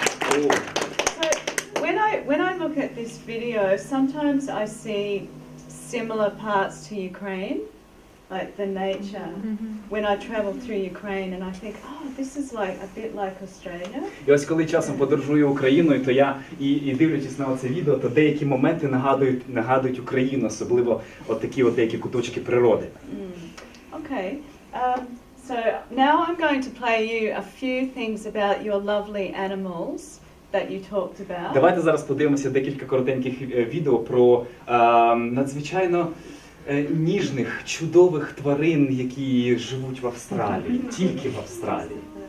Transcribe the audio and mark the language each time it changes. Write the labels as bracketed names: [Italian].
[English] So when I look at this video, sometimes I see similar parts to Ukraine, like the nature. When I travel through Ukraine, and I think, oh, this is like a bit like Australia. [Ukrainian] І ось коли часом подорожую Україною, то я і дивлячись на це відео, то деякі моменти нагадують Україну, особливо от такі от деякі куточки природи. [English] Okay. So now I'm going to play you a few things about your lovely animals that you talked about. [Ukrainian] Давайте зараз подивимося декілька коротеньких відео про надзвичайно ніжних, чудових тварин, які живуть в Австралії, тільки в Австралії.